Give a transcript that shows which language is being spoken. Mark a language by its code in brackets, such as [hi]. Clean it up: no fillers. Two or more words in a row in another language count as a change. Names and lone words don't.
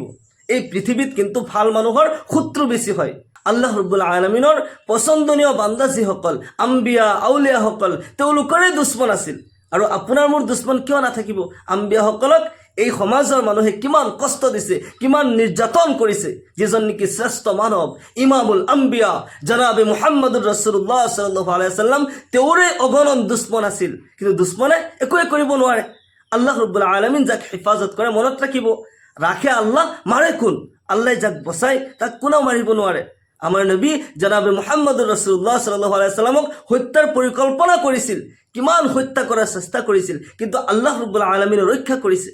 [as] এই পৃথিৱীত কিন্তু ভাল মানুহৰ শত্ৰু বেছি হয়। [ar] الله رب العالمين [as] পচন্দনীয় বান্দা যিসকল আম্বিয়া আউলিয়াসকল, তেওঁলোকৰে দুশ্মন আছিল। আৰু আপোনাৰ মোৰ দুশ্মন কিয় নাথাকিব। আম্বিয়াসকলক এই সমাজৰ মানুহে কিমান কষ্ট দিছে, কিমান নিৰ্যাতন কৰিছে। যিজন নেকি শ্ৰেষ্ঠ মানৱ [ar] إمام الأنبياء [as] জনাবে [ar] محمد رسول الله صلى الله عليه وسلم, [as] তেওঁৰে অগণন দুশ্মন আছিল, কিন্তু দুশ্মনে একোৱে কৰিব নোৱাৰে। [ar] الله رب العالمين [as] যাক হেফাজত কৰে, মনত ৰাখিব, ৰাখে আল্লাহ, মাৰে কোন? আল্লাহ যাক বচাই তাক কোনেও মাৰিব নোৱাৰে। আমাৰ নবী জনাবে [ar] محمد رسول الله صلى الله عليه وسلم [as] হত্যাৰ পৰিকল্পনা কৰিছিল, কিমান হত্যা কৰাৰ চেষ্টা কৰিছিল, কিন্তু [ar] الله رب العالمين [as] ৰক্ষা কৰিছে।